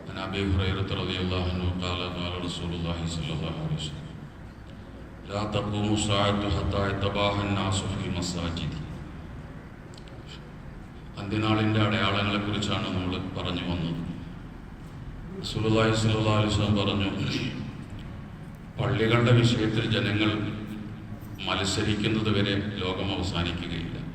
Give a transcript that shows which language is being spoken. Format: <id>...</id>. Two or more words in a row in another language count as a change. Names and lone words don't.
<ar>أبي هريرة رضي الله عنه قال قال رسول الله صلى الله عليه وسلم لا تقوم الساعة حتى يتباهى الناس في المساجد.</ar> <ml>അന്ത്യനാളിൻ്റെ അടയാളങ്ങളെക്കുറിച്ചാണ് നമ്മൾ പറഞ്ഞു വന്നത്. റസൂലുള്ളാഹി</ml> <ar>صلى الله عليه وسلم</ar> <ml>പറഞ്ഞു, പള്ളികളുടെ വിഷയത്തിൽ ജനങ്ങൾ മത്സരിക്കുന്നത് വരെ ലോകം അവസാനിക്കുകയില്ല.</ml>